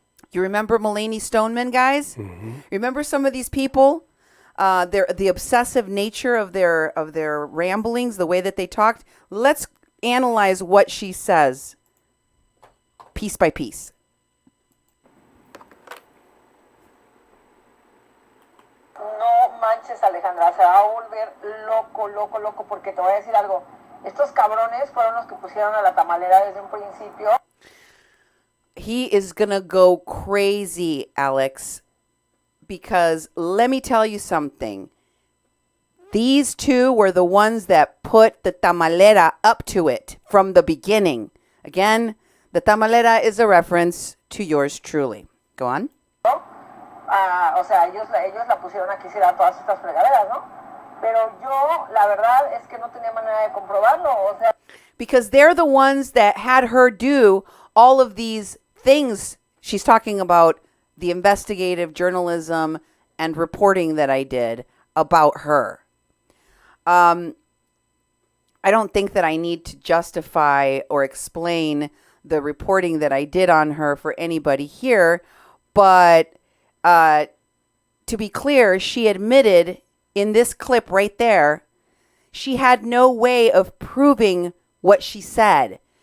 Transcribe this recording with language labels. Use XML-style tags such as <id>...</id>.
<en>You remember Mulaney Stoneman, guys? Mm-hmm. Remember some of these people? The obsessive nature of their ramblings, the way that they talked. Let's analyze what she says, piece by piece.</en> <es>No manches, Alejandra, se va a volver loco, porque te voy a decir algo. Estos cabrones fueron los que pusieron a la tamalera desde un principio.</es> <en>He is gonna go crazy, Alex, because let me tell you something. These two were the ones that put the tamalera up to it from the beginning. Again, the tamalera is a reference to yours truly. Go on.</en> <es>O sea, ellos la pusieron a que hiciera todas estas fregaderas, ¿no? Pero yo, la verdad, es que no tenía manera de comprobarlo. O sea,</es> <en>because they're the ones that had her do all of these things. She's talking about the investigative journalism and reporting that I did about her. I don't think that I need to justify or explain the reporting that I did on her for anybody here, but to be clear, she admitted in this clip right there, she had no way of proving what she said.</en>